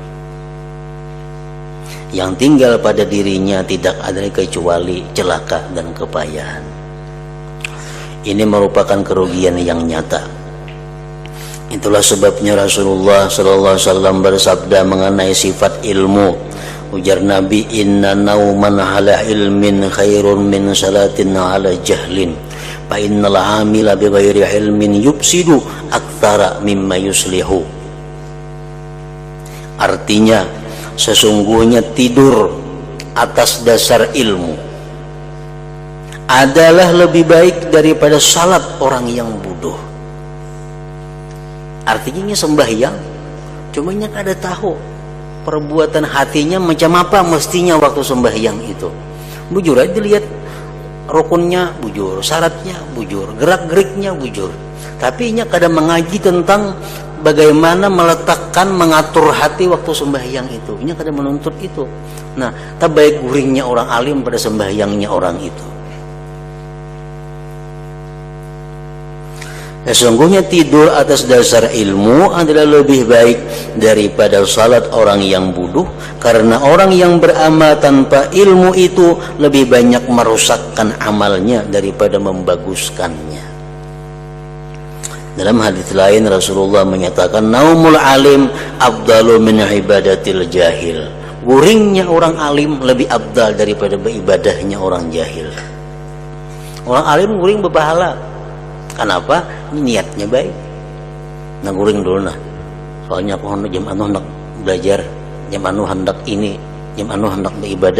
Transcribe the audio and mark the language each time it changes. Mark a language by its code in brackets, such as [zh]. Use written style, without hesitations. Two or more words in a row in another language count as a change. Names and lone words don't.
[id] Yang tinggal pada dirinya tidak ada kecuali celaka dan kepayahan. Ini merupakan kerugian yang nyata. Itulah sebabnya Rasulullah [ar] صلى الله عليه وسلم [id] bersabda mengenai sifat ilmu. Ujar Nabi, [ar] إن نوما على علم خير من صلاة على جهل. فإن العامل بغير علم يفسد أكثر مما يصلح. [id] Artinya, sesungguhnya tidur atas dasar ilmu adalah lebih baik daripada salat orang yang bodoh. [bjn] Artinya sembahyang cumanya kada tahu perbuatan hatinya macam apa mestinya waktu sembahyang itu. Bujur aja dilihat rukunnya bujur, syaratnya bujur, gerak-geriknya bujur, tapi nya kada mengaji tentang bagaimana meletakkan, mengatur hati waktu sembahyang itu. Ini kadang menuntut itu. Nah, tak baik guringnya orang alim pada sembahyangnya orang itu. [id] Sesungguhnya tidur atas dasar ilmu adalah lebih baik daripada salat orang yang bodoh, karena orang yang beramal tanpa ilmu itu lebih banyak merusakkan amalnya daripada membaguskannya. Dalam hadis lain Rasulullah menyatakan [ar] نوم العالم أفضل من عبادة الجاهل. [bjn] Guringnya orang alim lebih abdal daripada beribadahnya orang jahil. Orang alim guring berpahala. Kenapa? Ini niatnya baik. Nah, guring dulu nah. Soalnya aku jam anu hendak belajar, jam anu hendak ini, jam anu hendak beribadah.